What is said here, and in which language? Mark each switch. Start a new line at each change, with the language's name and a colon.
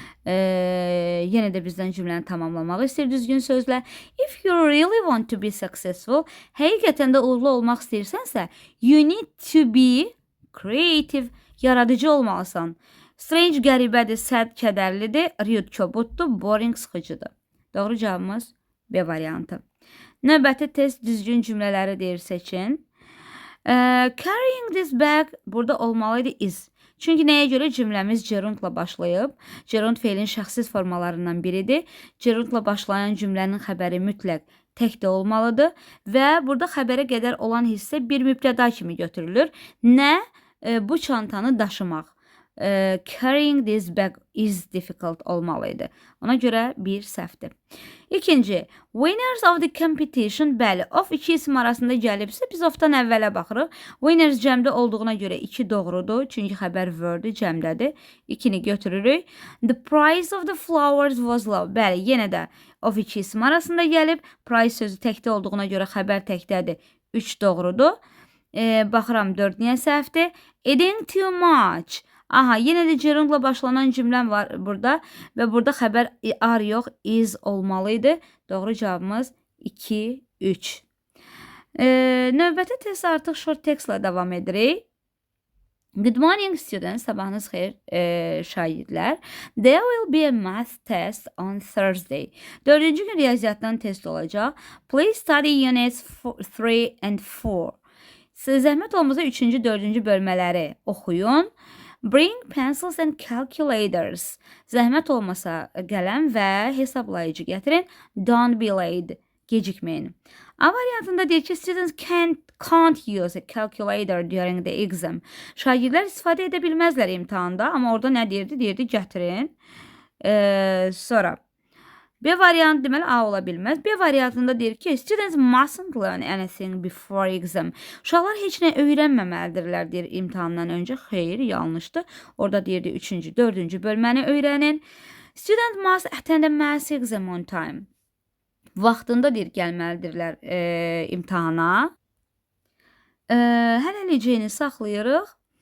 Azerbaijani: Yenə də bizdən cümləni tamamlamağı istəyir düzgün sözlə.
English: If you really want to be successful,
Azerbaijani: həqiqətən də uğurlu olmaq istəyirsənsə,
English: you need to be creative,
Azerbaijani: yaradıcı olmalısan. Strange qəribədir, sərt kədərlidir, rude kobuddur, boring sıxıcıdır. Doğru cavabımız B variantı. Növbəti test düzgün cümlələri deyir seçin. Carrying this bag burada olmalıydı is. Çünki nəyə görə cümləmiz gerundla başlayıb? Gerund feilin şəxsiz formalarından biridir. Gerundla başlayan cümlənin xəbəri mütləq təkdə olmalıdır və burada xəbərə qədər olan hissə bir mübtəda kimi götürülür. Nə? Bu çantanı daşımaq.
English: Carrying this bag is difficult
Azerbaijani: olmalıydı. Ona görə bir səhvdir. İkinci, winners of the competition, bəli, of iki isim arasında gəlibsə, biz ofdan əvvələ baxırıq. Winners cəmdə olduğuna görə 2 doğrudur, çünki xəbər word'ü cəmdədir. 2-ni götürürük.
English: The price of the flowers was low.
Azerbaijani: Bəli, yenə də of iki isim arasında gəlib. Price sözü təkdə olduğuna görə xəbər təkdədir. 3 doğrudur. Baxıram 4 niyə səhvdir? Eating too much. Aha, yenə də gerundla başlanan cümləm var burada və burada xəbər are yox, is olmalıydı. Doğru cavabımız 2, 3. Növbəti test artıq short textlə davam edirik.
English: Good morning students,
Azerbaijani: sabahınız xeyir şagirdlər.
English: There will be a math test on Thursday.
Azerbaijani: 4-cü gün riyaziyyatdan test olacaq.
English: Please study units 3 and 4.
Azerbaijani: Siz zəhmət olmasa 3-cü, 4-cü bölmələri oxuyun.
English: Bring pencils and calculators.
Azerbaijani: Zəhmət olmasa qələm və hesablayıcı gətirin.
English: Don't be late.
Azerbaijani: Gecikməyin. A variantında deyir ki,
English: students can't use a calculator during the exam.
Azerbaijani: Şagirdlər istifadə edə bilməzlər imtahanda, amma orada nə deyirdi? Deyirdi gətirin. Sonra B variantı deməli A ola bilməz. B variantında deyir ki,
English: students mustn't learn anything before exam.
Azerbaijani: Uşaqlar heç nə öyrənməməlidirlər deyir imtahandan öncə. Xeyr, yanlışdır. Orada deyirdi 3-cü, 4-cü bölməni öyrənin.
English: Student must attend a math exam on time.
Azerbaijani: Vaxtında deyir gəlməlidirlər imtahana. Hələliciyini saxlayırıq.